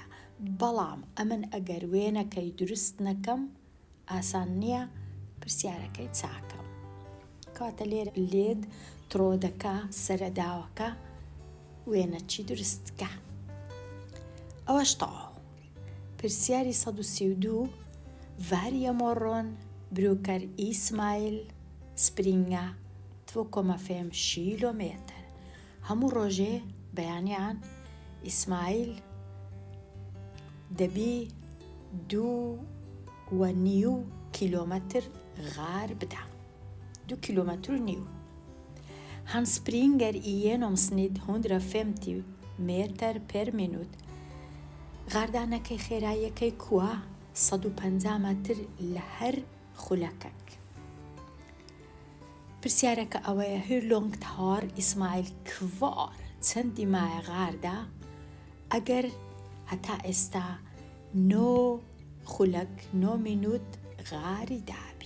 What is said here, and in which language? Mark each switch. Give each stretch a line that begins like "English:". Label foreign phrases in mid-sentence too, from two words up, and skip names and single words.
Central Kurdish: بەڵام ئەمن ئەگەر وێنەکەی دروست نەکەم ئاسان نییە پرسیارەکەی چاکەم. کاتە لێرە لێد تڕۆدەکە سەرەداوەکە وێنەچی دروستکە. ئەوەش تەواو. پرسیاری 132.
Swedish: Varje morgon brukar Ismail springa 2,5 kilometer.
Central Kurdish: هەموو ڕۆژێ بەیانیان ئیسماعیل دەبی 2.5 کیلۆمەتر غار بدە، 2,5 کیلۆمەتر.
Swedish: Han springer i genomsnitt 150 meter per minut.
Central Kurdish: غاردانەکەی خێراییەکەی کووە 150 مەتر لە هەر خولەکەک. پرسیارەکە ئەوەیە
Swedish: hur länge har
Central Kurdish: ئیسماعیل کوار چەندی مایە غاردا ئەگەر هەتا ئێستا 9 خولەک 9 مینوت غاری دابی.